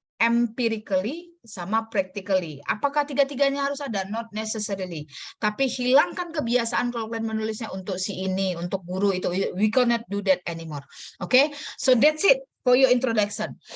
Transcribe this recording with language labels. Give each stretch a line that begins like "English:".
English: empirically
Indonesian: sama
English: practically.
Indonesian: Apakah tiga-tiganya harus ada?
English: Not necessarily.
Indonesian: Tapi hilangkan kebiasaan kalau kalian menulisnya untuk si ini, untuk guru itu.
English: We cannot do that anymore. Oke? So that's it for your introduction.